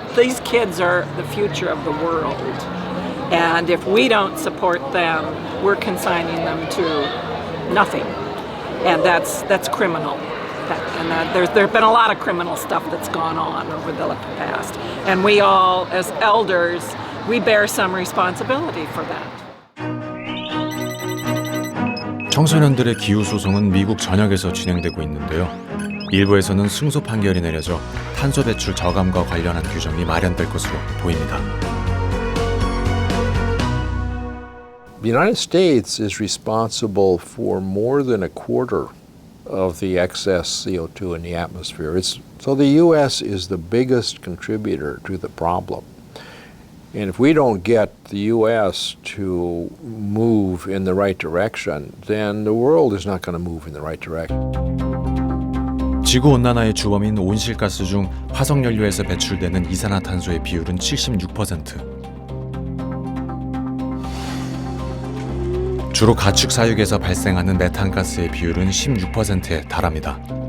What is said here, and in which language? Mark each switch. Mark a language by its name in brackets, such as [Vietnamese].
[English] These kids are the future of the world, and if we don't support them, we're consigning them to nothing, and that's criminal. There's been a lot of criminal stuff that's gone on over the past, and we all, as elders, we bear some responsibility for that. [Korean] 청소년들의 기후 소송은 미국 전역에서 진행되고 있는데요. 일부에서는 승소 판결이 내려져 탄소 배출 저감과 관련한 규정이 마련될 것으로 보입니다. [English] The United States is responsible for more than a quarter of the excess CO2 in the atmosphere. So the U.S. is the biggest contributor to the problem. And if we don't get the U.S. to move in the right direction, then the world is not going to move in the right direction. [Korean] 지구온난화의 주범인 온실가스 중 화석연료에서 배출되는 이산화탄소의 비율은 76%. 주로 가축 사육에서 발생하는 메탄가스의 비율은 16%에 달합니다.